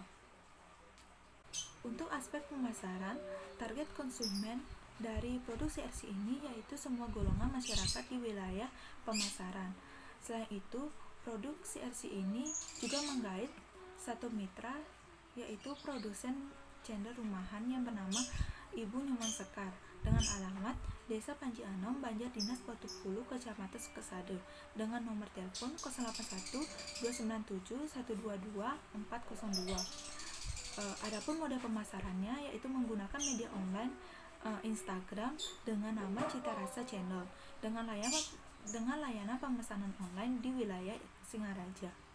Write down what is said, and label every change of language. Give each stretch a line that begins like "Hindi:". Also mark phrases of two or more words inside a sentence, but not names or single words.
Indonesian: Untuk aspek pemasaran, target konsumen dari produk CRC ini yaitu semua golongan masyarakat di wilayah pemasaran. Selain itu, produk CRC ini juga menggait satu mitra, yaitu produsen cendol rumahan yang bernama Ibu Nyoman Sekar. dengan alamat Desa Panji Anom, Banjar Dinas Watupulu, Kecamatan Sukesade, dengan nomor telepon 081 297 122 402. Adapun mode pemasarannya yaitu menggunakan media online Instagram dengan nama Cita Rasa Channel dengan layanan pemesanan online di wilayah Singaraja.